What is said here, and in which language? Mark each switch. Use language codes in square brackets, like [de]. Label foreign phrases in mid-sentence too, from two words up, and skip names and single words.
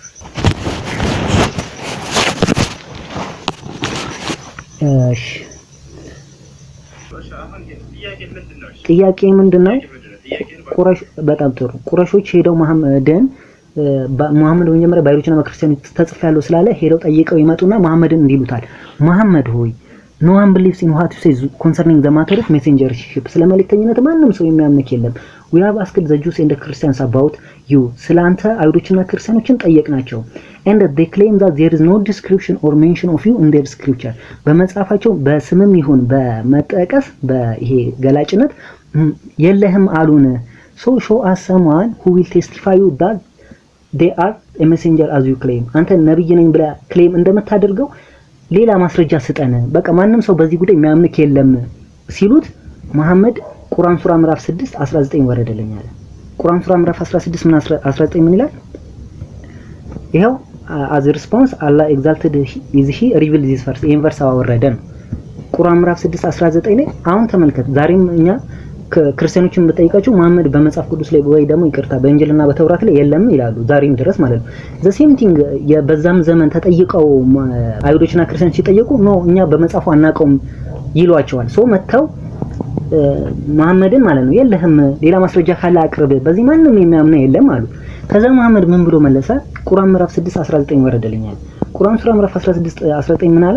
[am] እሺ ጥያቄ ምንድነው? ቁረሽ በጣም ጥሩ ቁረሾች ሄደው መሐመድን መሐመድ በመጀመሪያ ባይሮችና በክርስቲያኖች ተጽፏል ስላለ ሄደው ጠይቀው ይመጡና መሐመድን እንዲሉታል መሐመድ ሆይ [en] no one believes in what you say concerning the matter of messengership [am] ስለ መልእክተኝነት ማንም ሰው የሚያምንክ የለም [en] we have asked the Jews and the Christians about you [am] ስላንተ አይሁዶችና ክርስቲያኖችን ጠየቅናቸው [en] and they claim that there is no description or mention of you in their scripture [am] በመጽሐፋቸው በስምም ይሁን በመጠቀስ በይሄ ገላጭነት የለህም አሉን [en] so show us someone who will testify you that they are a messenger as you claim [am] አንተ ነብይ ነኝ ብለ ክሌም እንደምታደርገው ሌላ ማስረጃ ስጠን በቃ ማንም ሰው በዚህ ጉዳይ የሚያምንክ የለም ሲሉት መሐመድ ቁርአን ሱራ ምዕራፍ 6 19 ወረደልኝ አለ። ቁርአን ሱራ ምዕራፍ 16 ምን 19 ምን ይላል? [en] ይሄው as a response Allah exalted is he revealed this verse [am] ይሄን ቨርስ አወረደ ነው። ቁርአን ምዕራፍ 6 19 ላይ አሁን ተመልከት ዛሬም እኛ ክርስቲያኖችን በጠይቃቸው መሐመድ በመጽሐፍ ቅዱስ ላይ ወይ ደግሞ ይቅርታ በእንጅልና በተውራት ላይ የለም ይላሉ ዛሬም ድረስ ማለት ነው። [en] the same thing [am] በዛም ዘመን ተጠይቀው አይሁዶችና ክርስቲያኖች ሲጠየቁ ነው እኛ በመጽሐፉ አናቀውም ይሏቸዋል። ሶ መተው መሐመድን ማለት ነው የለህም ሌላ ማስረጃ ካለ አቅርብ በዚህ ማንም የሚያምነው የለም አሉ። ከዛ መሐመድ ምን ብሎ መለሰ? ቁርአን ምዕራፍ 6 19 ወረደልኛል። ቁርአን ሱራ ምዕራፍ 16 19 ምን አለ?